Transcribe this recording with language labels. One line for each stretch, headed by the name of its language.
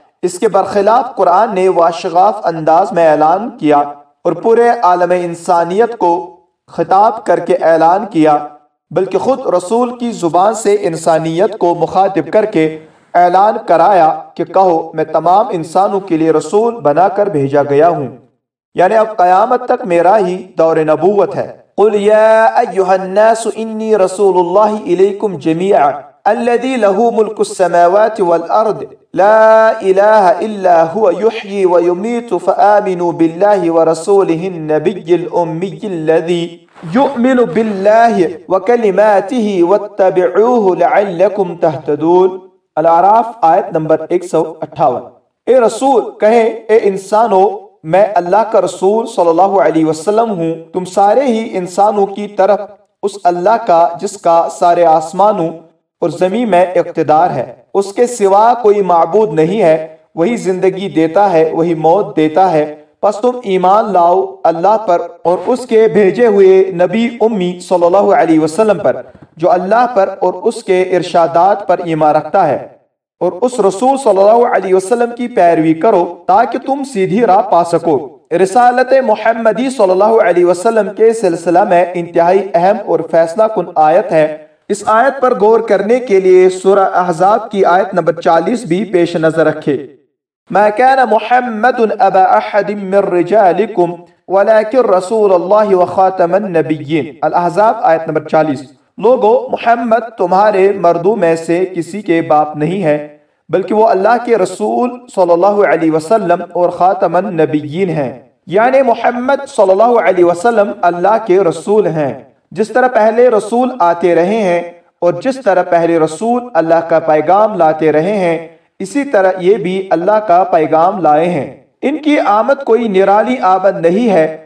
Urdu: اس کے برخلاف قرآن نے واشغاف انداز میں اعلان کیا اور پورے عالم انسانیت کو خطاب کر کے اعلان کیا, بلکہ خود رسول کی زبان سے انسانیت کو مخاطب کر کے اعلان کرایا کہ کہو میں تمام انسانوں کے لیے رسول بنا کر بھیجا گیا ہوں, یعنی اب قیامت تک میرا ہی دور نبوت ہے.
Arabic: قل یا ایہا الناس انی رسول اللہ الیکم جمیعا الذي له ملك السماوات والأرض لا إله إلا هو يحيي ويميت فآمنوا بالله ورسوله النبي الأمي الذي يؤمن بالله وكلماته واتبعوه لعلكم تهتدون.
Urdu: الأعراف آیت نمبر 158. اے رسول کہیں اے انسانو میں اللہ کا رسول صلی اللہ علیہ وسلم ہوں, تم سارے ہی انسانوں کی طرف اس اللہ کا جس کا سارے آسمانوں اور زمین میں اقتدار ہے, اس کے سوا کوئی معبود نہیں ہے, وہی زندگی دیتا ہے وہی موت دیتا ہے, پس تم ایمان لاؤ اللہ پر اور اس کے بھیجے ہوئے نبی امی صلی اللہ علیہ وسلم پر جو اللہ پر اور اس کے ارشادات پر ایمان رکھتا ہے, اور اس رسول صلی اللہ علیہ وسلم کی پیروی کرو تاکہ تم سیدھی راہ پا سکو. رسالت محمدی صلی اللہ علیہ وسلم کے سلسلہ میں انتہائی اہم اور فیصلہ کن آیت ہے. اس آیت پر غور کرنے کے لیے سورہ احزاب کی آیت نمبر 40 بھی پیش نظر رکھے.
Arabic: ما كان محمد ابا احد من رجالكم ولكن رسول الله وخاتم النبيين.
Urdu: الاحزاب آیت نمبر 40. لوگو, محمد تمہارے مردوں میں سے کسی کے باپ نہیں ہے, بلکہ وہ اللہ کے رسول صلی اللہ علیہ وسلم اور خاتم النبیین ہیں, یعنی محمد صلی اللہ علیہ وسلم اللہ کے رسول ہیں, جس طرح پہلے رسول آتے رہے ہیں اور جس طرح پہلے رسول اللہ کا پیغام لاتے رہے ہیں اسی طرح یہ بھی اللہ کا پیغام لائے ہیں. ان کی آمد کوئی نرالی آمد نہیں ہے,